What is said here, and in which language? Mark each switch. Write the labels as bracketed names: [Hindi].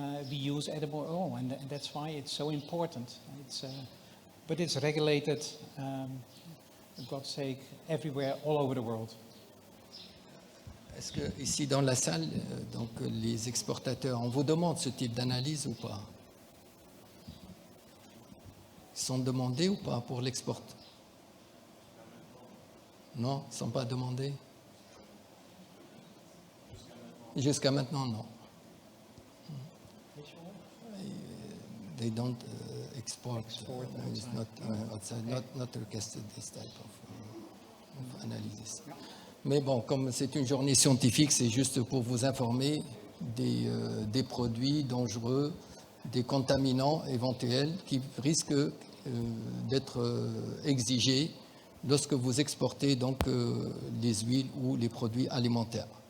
[English] We use edible oil, and that's why it's so important. But it's regulated, for God's sake, everywhere, all over the world. [French] Est-ce que ici dans la salle, donc les exportateurs, on vous demande ce type d'analyse ou pas? Ils sont demandés ou pas pour l'export? Non, ils ne sont pas demandés. Jusqu'à maintenant, non. [English] They don't export. It's not outside, not requested this type of analysis. [French] Mais bon, comme c'est une journée scientifique, c'est juste pour vous informer des produits dangereux, des contaminants éventuels qui risquent d'être exigés lorsque vous exportez donc les huiles ou les produits alimentaires.